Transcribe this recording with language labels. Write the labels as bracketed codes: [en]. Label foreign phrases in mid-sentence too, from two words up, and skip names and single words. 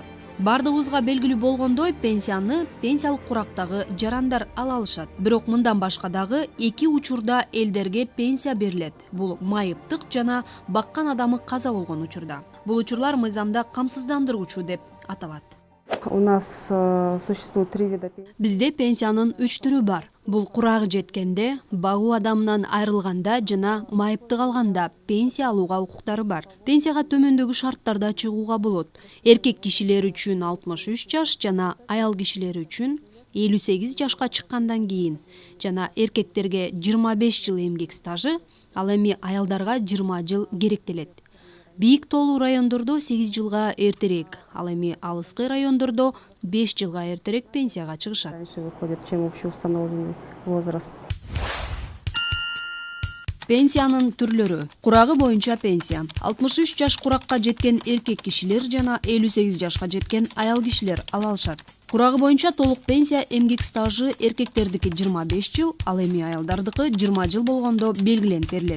[ky] Бардыгыбызга белгилүү болгондой, пенсияны пенсиялык курактагы жарандар ала алышат. Бирок мындан башка дагы эки учурда элдерге пенсия берилет. Бул майыптык жана баккан адамы каза болгон учурда. Бул учурлар мыйзамда камсыздандыруучу деп аталат. [ru] У нас существует 3 вида пенсии. [ky] Бизде пенсиянын 3 түрү бар. Бул курагы жеткенде, багуу адамынан айрылганда жана майыптык алганда пенсия алууга укуктары бар. Пенсияга төмөндөгү шарттарда чыгууга болот. Эркек кишилер үчүн 63 жаш жана аял кишилер үчүн 58 жашка чыккандан кийин жана эркектерге 25 жыл эмгек стажы, ал эми аялдарга 20 жыл керектелет. Бийик тоолуу райондордо 8 жылга эртерээк, ал эми алыскы райондордо 5 жылга эртерээк пенсияга чыгышат. [ru] Раньше выходит, чем общеустановленный возраст. [ky] Пенсиянын түрлөрү. Курагы боюнча пенсия. 63 жаш куракка жеткен эркек кишилер жана 58 жашка жеткен аял кишилер ала алышат. Курагы боюнча толук пенсия эмгек стажы эркектердики 25 жыл, ал эми аялдардыкы 20 жыл болгондо белгиленип берилет.